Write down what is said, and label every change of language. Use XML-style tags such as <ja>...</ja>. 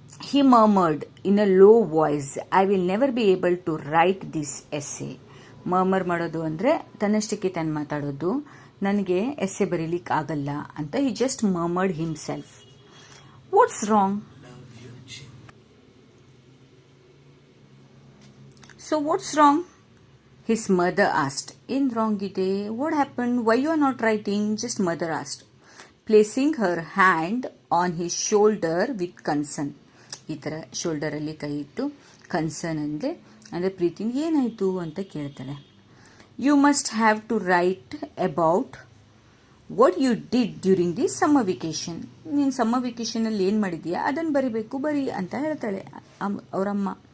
<en>He murmured in a low voice, I will never be able to write this essay.</en> <kn>Murmur ಮಾಡೋದು ಅಂದರೆ ತನ್ನಷ್ಟಕ್ಕೆ ತಾನು ಮಾತಾಡೋದು, ನನಗೆ ಎಸ್ಸೆ ಬರೀಲಿಕ್ಕೆ ಆಗಲ್ಲ ಅಂತ.</kn> <en>He just murmured himself. What's wrong? So what's wrong? His mother asked.</en> <kn>ಏನು wrong ಇದೆ?</kn> <en>What happened? Why you are not writing? Just mother asked, placing her hand on his shoulder with concern.</en> <kn>ಈ ಥರ ಶೋಲ್ಡರಲ್ಲಿ ಕೈ ಇಟ್ಟು concern ಅಂದರೆ ಪ್ರೀತಿನ ಏನಾಯಿತು ಅಂತ ಕೇಳ್ತಾಳೆ.</kn> <en>You must have to write about what you did during the summer vacation.</en> <kn>ನೀನು ಸಮ್ಮರ್ ವೆಕೇಶನಲ್ಲಿ ಏನು ಮಾಡಿದೀಯಾ ಅದನ್ನು ಬರೀ ಅಂತ ಹೇಳ್ತಾಳೆ ಅವರಮ್ಮ.</kn>